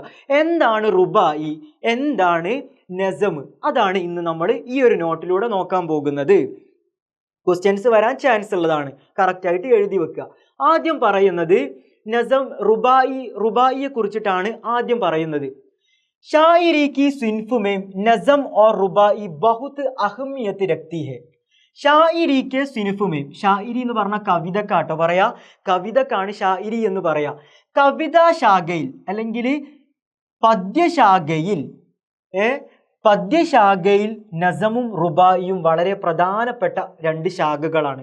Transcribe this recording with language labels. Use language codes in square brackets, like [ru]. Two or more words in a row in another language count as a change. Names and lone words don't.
[ml] എന്താണ് റുബായി, എന്താണ് നസമ്, അതാണ് ഇന്ന് നമ്മൾ ഈ ഒരു നോട്ടിലൂടെ നോക്കാൻ പോകുന്നത്. ക്വസ്റ്റ്യൻസ് വരാൻ ചാൻസ് ഉള്ളതാണ്. കറക്റ്റായിട്ട് എഴുതി വെക്കുക. ആദ്യം പറയുന്നത് നസം, റുബായിയെ കുറിച്ചിട്ടാണ് ആദ്യം പറയുന്നത്. [hi] शायरी की सिन्फ में नज़म और रुबाई बहुत अहमियत रखती है. शायरी के सिन्फ में, [ml] ഷായിരി എന്ന് പറഞ്ഞാൽ കവിതക്കാട്ടോ പറയാ, കവിതക്കാണ് ഷായിരി എന്ന് പറയാ. കവിതാ ശാഖയിൽ അല്ലെങ്കിൽ പദ്യശാഖയിൽ നസമും റുബായിയും വളരെ പ്രധാനപ്പെട്ട 2 ശാഖകളാണ്.